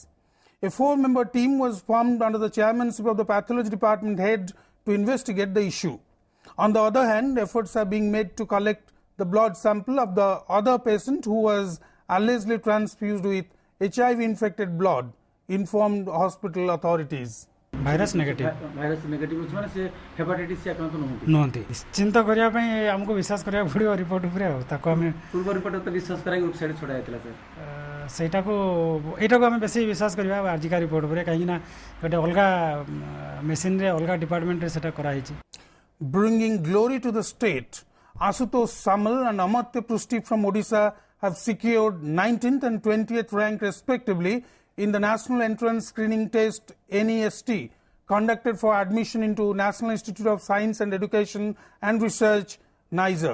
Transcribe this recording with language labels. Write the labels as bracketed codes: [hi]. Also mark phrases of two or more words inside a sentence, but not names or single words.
[en] A 4-member team was formed under the chairmanship of the pathology department head to investigate the issue. On the other hand, efforts are being made to collect the blood sample of the other patient who was allegedly transfused with HIV-infected blood, informed hospital authorities. virus negative [or] ଅଛି ମାନେ ସେ ହେପାଟାଇଟିସ୍ ସେ ଆକ୍ରାନ୍ତ ନୁହନ୍ତି ନୁହନ୍ତି ନିଶ୍ଚିନ୍ତ କରିବା ପାଇଁ ଆମକୁ ବିଶ୍ୱାସ କରିବାକୁ ପଡ଼ିବ ରିପୋର୍ଟ ଉପରେ ଆଉ ତାକୁ ଆମେ ପୂର୍ବ ରିପୋର୍ଟ ତ ବିଶ୍ୱାସ କରାଇ ୱେବସାଇଟ୍ ଛଡ଼ା ହେଇଥିଲା ସାର୍ ଏଇଟାକୁ ଆମେ ବେଶୀ ବିଶ୍ୱାସ କରିବା ଆଜିକା ରିପୋର୍ଟ ଉପରେ କାହିଁକି ନା ଗୋଟେ ଅଲଗା ମେସିନରେ ଅଲଗା ଡିପାର୍ଟମେଣ୍ଟରେ ସେଟା କରାହେଇଛି. [en] Bringing glory to the state, Ashutosh Samal and Amartya Prusti from Odisha have secured 19th and 20th rank respectively in the National Entrance Screening Test NEST conducted for admission into National Institute of Science and Education and Research, NISER.